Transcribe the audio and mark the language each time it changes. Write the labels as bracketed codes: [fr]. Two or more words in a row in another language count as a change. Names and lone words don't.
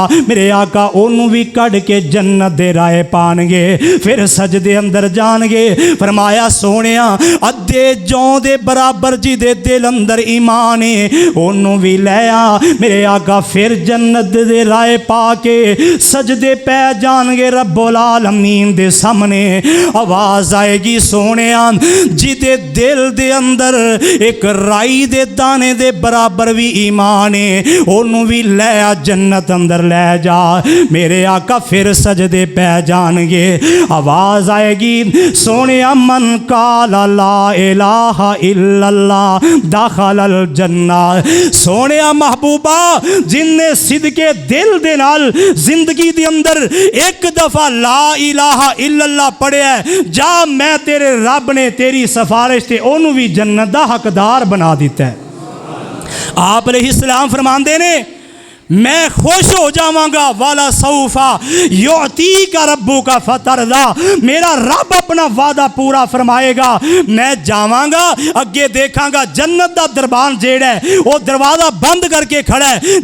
[pa] ਮੇਰੇ ਆਕਾ ਓਹਨੂੰ ਵੀ ਕੱਢ ਕੇ ਜੰਨਤ ਦੇ ਰਾਹ ਪਾਣਗੇ, ਫਿਰ ਸਜਦੇ ਅੰਦਰ ਜਾਣਗੇ। ਫ਼ਰਮਾਇਆ ਸੋਹਣਿਆ ਅੱਧੇ ਜੌਂ ਦੇ ਬਰਾਬਰ ਜਿਹਦੇ ਦਿਲ ਅੰਦਰ ਈਮਾਨ ਹੈ ਓਹਨੂੰ ਵੀ ਲੈ ਆ। ਮੇਰੇ ਆਕਾ ਫਿਰ ਜੰਨਤ ਦੇ ਰਾਹ ਪਾ ਕੇ ਸਜਦੇ ਪੈ ਜਾਣਗੇ [ar] رب العالمين [pa] ਦੇ ਸਾਹਮਣੇ। ਆਵਾਜ਼ ਆਏਗੀ, ਸੋਹਣਿਆ ਜਿਹਦੇ ਦਿਲ ਦੇ ਅੰਦਰ ਇੱਕ ਰਾਈ ਦੇ ਦਾਣੇ ਦੇ ਬਰਾਬਰ ਵੀ ਈਮਾਨ ਹੈ ਓਹਨੂੰ ਵੀ ਲੈ ਆ ਜੰਨਤ ਅੰਦਰ ਲੈ ਜਾ। ਮੇਰੇ ਆਕਾ ਫਿਰ ਸਜਦੇ ਪੈ ਜਾਣਗੇ। ਆਵਾਜ਼ ਆਏਗੀ, ਸੋਹਣਿਆ [ar] من قال لا إله إلا الله دخل الجنة. [pa] ਸੋਹਣਿਆ ਮਹਿਬੂਬਾ ਜਿਹਨੇ ਸਿਦਕੇ ਦਿਲ ਦੇ ਨਾਲ ਜ਼ਿੰਦਗੀ ਦੇ ਅੰਦਰ ਇੱਕ ਦਫ਼ਾ [ar] لا إله إلا الله [pa] ਪੜ੍ਹਿਆ, ਜਾ ਮੈਂ ਤੇਰੇ ਰੱਬ ਨੇ ਤੇਰੀ ਸਿਫ਼ਾਰਸ਼ ਸੇ ਓਹਨੂੰ ਵੀ ਜੰਨਤ ਦਾ ਹੱਕਦਾਰ ਬਣਾ ਦਿੱਤਾ ਹੈ। ਆਪ ਅਲੈਹਿੱਸਲਾਮ ਫ਼ਰਮਾਂਦੇ ਨੇ ਮੈਂ ਖ਼ੁਸ਼ ਹੋ ਜਾਵਾਂਗਾ, [ar] ولسوف يعطيك ربك فترضى. [pa] ਮੇਰਾ ਰੱਬ ਆਪਣਾ ਵਾਅਦਾ ਪੂਰਾ ਫ਼ਰਮਾਏਗਾ। ਮੈਂ ਜਾਵਾਂਗਾ ਅੱਗੇ ਵੇਖਾਂਗਾ ਜੰਨਤ ਦਾ ਦਰਬਾਨ ਜਿਹੜਾ ਹੈ ਉਹ ਦਰਵਾਜ਼ਾ ਬੰਦ ਕਰ ਕੇ ਖੜ੍ਹਾ ਹੈ।